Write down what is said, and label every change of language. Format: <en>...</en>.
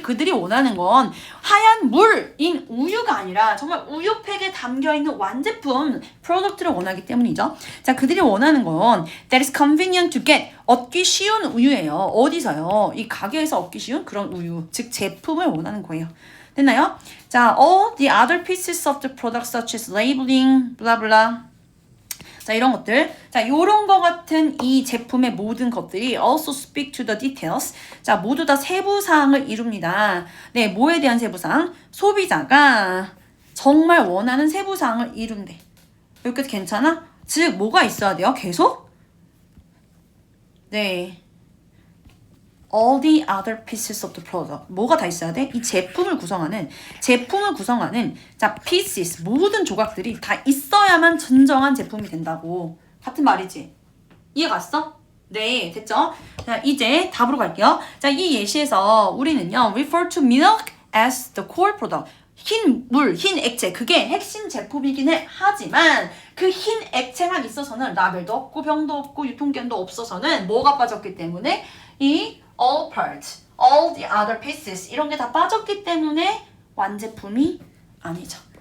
<ko>그들이 원하는 건 하얀 물인 우유가 아니라 정말 우유팩에 담겨있는 완제품 프로덕트를 원하기 때문이죠. 자, 그들이 원하는 건</ko> <en>that is convenient to get,</en> <ko>얻기 쉬운 우유예요. 어디서요? 이 가게에서 얻기 쉬운 그런 우유, 즉 제품을 원하는 거예요. 됐나요?</ko> <en>자, all the other pieces of the product such as labeling, blah blah.</en> <ko>자, 이런 것들. 자, 요런 거 같은 이 제품의 모든 것들이</ko> <en>also speak to the details.</en> <ko>자, 모두 다 세부사항을 이룹니다. 네, 뭐에 대한 세부사항? 소비자가 정말 원하는 세부사항을 이룬대. 여기까지 괜찮아? 즉, 뭐가 있어야 돼요? 계속? 네.</ko> <en>all the other pieces of the product.</en> <ko>뭐가 다 있어야 돼? 이 제품을 구성하는 자, pieces, 모든 조각들이 다 있어야만 진정한 제품이 된다고. 같은 말이지? 이해 갔어? 네, 됐죠? 자, 이제 답으로 갈게요.</ko> <en>자,</en> <ko>이 예시에서 우리는요,</ko> <en>refer to milk as the core product.</en> <ko>흰 물, 흰 액체, 그게 핵심 제품이긴 하지만 그 흰 액체만 있어서는 라벨도 없고 병도 없고 유통기한도 없어서는 뭐가 빠졌기 때문에 이</ko> <en>all parts, all the other pieces</en> <ko>이런 게 다 빠졌기 때문에 완제품이 아니죠.</ko>